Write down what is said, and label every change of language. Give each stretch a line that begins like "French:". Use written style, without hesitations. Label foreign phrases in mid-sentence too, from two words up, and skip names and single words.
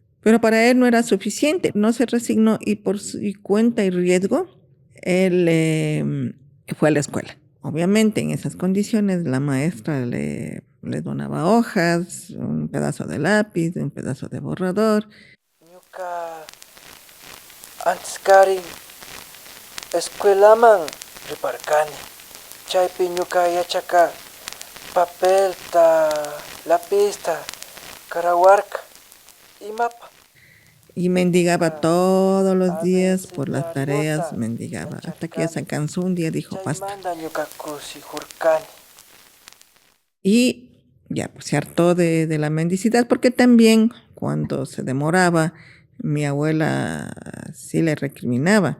Spanish: Pero para él no era suficiente, no se resignó y por su cuenta y riesgo, él fue a la escuela. Obviamente en esas condiciones la maestra le donaba hojas, un pedazo de lápiz, un pedazo de borrador.
Quechua: Ñuka antes Karin escuelaman riparkani. Chaypi ñuka yachaka papel ta lápiz ta karawarka y mapa.
Spanish: Y mendigaba todos los días por las tareas, mendigaba. Hasta que ya se cansó un día, dijo, basta. Y ya pues, se hartó de la mendicidad, porque también cuando se demoraba, mi abuela sí le recriminaba.